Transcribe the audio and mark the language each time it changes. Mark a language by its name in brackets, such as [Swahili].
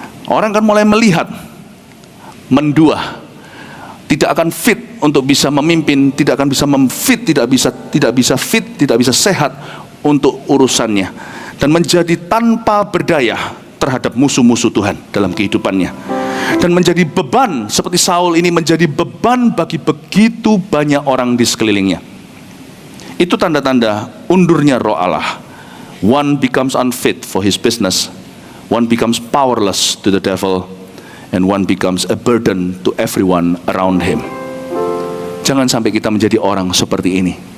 [Indonesian] Orang akan mulai melihat, mendua, tidak akan fit untuk bisa memimpin, tidak akan bisa memfit, tidak bisa sehat untuk urusannya, dan menjadi tanpa berdaya terhadap musuh-musuh Tuhan dalam kehidupannya, dan menjadi beban seperti Saul ini, menjadi beban bagi begitu banyak orang di sekelilingnya. Itu tanda-tanda undurnya roh Allah. [English] One becomes unfit for his business, one becomes powerless to the devil, and one becomes a burden to everyone around him. [Indonesian] Jangan sampai kita menjadi orang seperti ini.